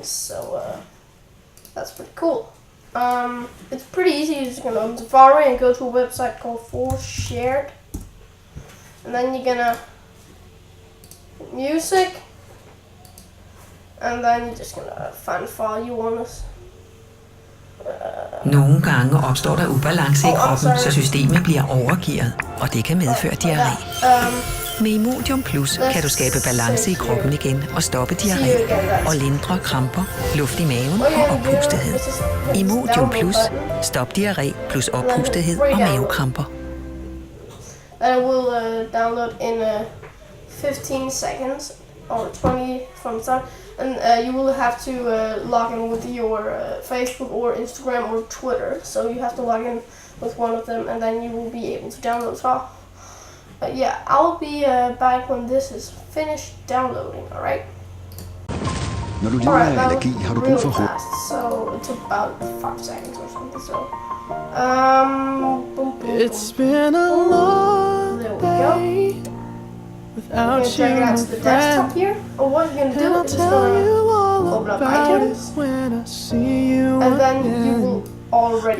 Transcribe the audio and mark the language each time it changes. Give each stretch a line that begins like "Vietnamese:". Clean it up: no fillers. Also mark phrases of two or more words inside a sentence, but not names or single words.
English: So that's pretty cool. It's pretty easy. You're just going to open Safari and go to a website called ForShared. And then you're going to hit music. And then you're just going to find a file you want to.
Danish: Nogle gange opstår der ubalance i kroppen, så systemet bliver overgearet, og det kan medføre diarré. Med Imodium Plus kan du skabe balance i kroppen igen og stoppe diarré og lindre kramper, luft i maven og oppustethed. Imodium Plus. Stop diarré plus oppustethed og mavekramper.
English: That will download in 15 seconds or 20 from the start. And you will have to log in with your Facebook or Instagram or Twitter. So you have to log in with one of them, and then you will be able to download it all. Yeah, I'll be back when this is finished downloading. All right.
Danish: Når du lider af allergi, har du brug for
English: fast, so it's about 5 seconds or something. So, boom, boom, it's been a long day without you, drag it out to the desktop here. Or what you're gonna do is just open up iTunes, and then you will already